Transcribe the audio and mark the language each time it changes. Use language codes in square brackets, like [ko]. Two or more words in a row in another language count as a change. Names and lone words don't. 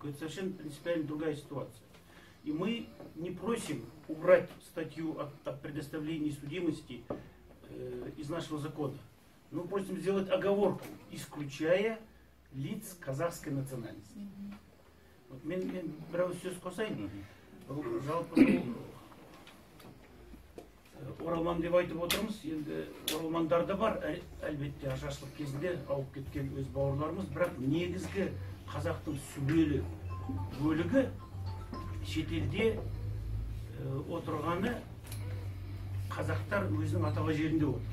[ru] Это совершенно принципиально другая ситуация. И мы не просим убрать статью о предоставлении судимости из нашего закона. Мы просим сделать оговорку, исключая лиц казахской национальности. [kk] Вот мен бір сөз қосайын. Жалпы оралман деп айтып отырмыз. Енді оралмандар да бар, әлбетте ашаршылық кезінде ауып кеткен өз бауырларымыз, бірақ негізгі қазақтың сүбелі бөлігі шетелде отырғаны қазақтар өзінің аталған жерінде отыр.